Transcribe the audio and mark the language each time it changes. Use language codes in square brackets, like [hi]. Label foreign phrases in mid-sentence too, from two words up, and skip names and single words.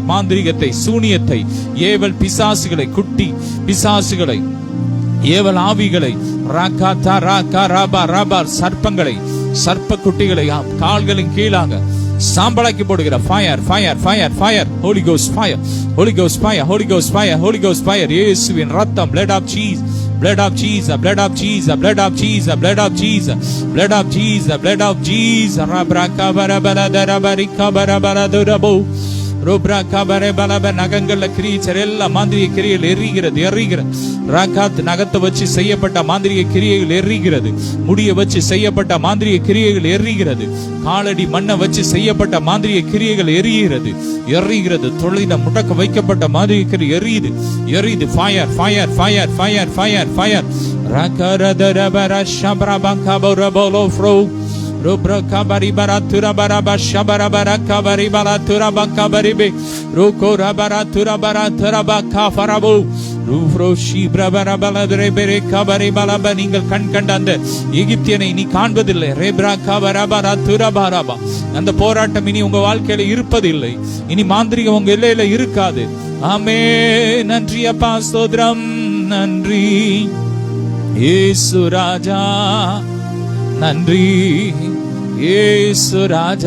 [ta] மாந்திரிகத்தை, சூனியத்தை, ஏவல் பிசாசுகளை, குட்டி பிசாசுகளை, ஏவல் ஆவிகளை, சர்ப்பங்களை, சர்ப்ப குட்டிகளை கால்களின் கீழாக சாம்பலாக்கி போடுகிற [en] fire, fire, fire, fire. Holy Ghost fire, Holy Ghost fire, Holy Ghost fire, Holy Ghost fire. [ta] இயேசுவின் ரத்தம், [en] blood of Jesus, blood of Jesus, blood of Jesus, blood of Jesus, blood of Jesus, blood of Jesus, blood of Jesus. rabraka barabara darabari kabara baradurabo ரோப்ரா கபரே பலப [ta] நகங்கள்ல கிரீச்சர் எல்லாம் மாந்திரிக கிரியைகள் எரிகிறது. ராகாத் நகத்தை வச்சு செய்யப்பட்ட மாந்திரிக கிரியைகள் எரிகிறது. முடிய வச்சு செய்யப்பட்ட மாந்திரிக கிரியைகள் எரிகிறது. காலடி மண்ணை வச்சு செய்யப்பட்ட மாந்திரிக கிரியைகள் எரிகிறது. தொழில முடக்க வைக்கப்பட்ட மாந்திரிக கிரியை எரியுது. [en] fire fire fire fire fire fire ராகரதரபர ஷப்ரபங்கபரபலோ ஃப்ரோ Rubra kabari baratura baraba shabara baraka bari baratura bakabari be ruko rabara tura baratura bakafarabu rufro shibra barabala bere kabari balaba [ta] நீங்கள் கண் கண்ட அந்த எகிப்தியனை நீ காண்பதில்லை. ரேப்ரா கபரா பராtura baraba அந்த போராட்டம் இனி உங்க வாழ்க்கையில இருப்பதில்லை. இனி மாந்திரிகம் உங்க எல்லையில இருக்காது. ஆமென். நன்றி அப்பா, ஸ்தோத்திரம். நன்றி இயேசு ராஜா, நன்றி இயேசு ராஜா.